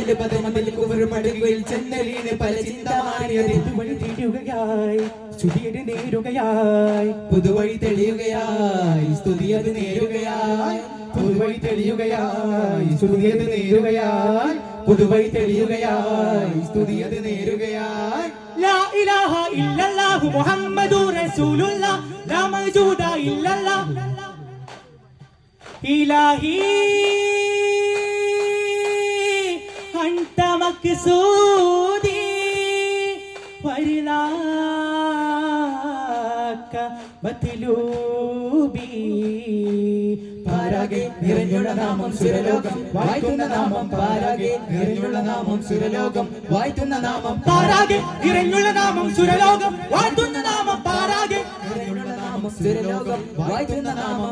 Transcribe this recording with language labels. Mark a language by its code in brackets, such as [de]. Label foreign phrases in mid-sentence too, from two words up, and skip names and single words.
[ml] പടുകിൽ ചെന്ന വീണ് പല ചിന്തമാരിയത് പുതുവഴി തീരുകയായി സ്തുതിയുടെ നേരുകയായി പുതുവഴി തെളിയുകയായി സ്തുതിയത് നേരുകയായി പുതുവഴി തെളിയുകയായി സ്തുതിയത് നേരുകയായി പുതുവഴി തെളിയുകയായി സ്തുതിയത് നേരുകയായി [ar] لا إله إلا الله محمد رسول الله لا موجود إلا الله إلهي أنت مقصودي ورضاك مطلوبي [ml] പാരാകെ നിറഞ്ഞുള്ള നാമം സുരലോകം വാഴ്ത്തുന്ന നാമം പാരാകെ നിറഞ്ഞുള്ള നാമം സുരലോകം വാഴ്ത്തുന്ന നാമം പാരാകെ നിറഞ്ഞുള്ള നാമം സുരലോകം വാഴ്ത്തുന്ന നാമം പാരാകെ നിറഞ്ഞുള്ള നാമം സുരലോകം വാഴ്ത്തുന്ന നാമം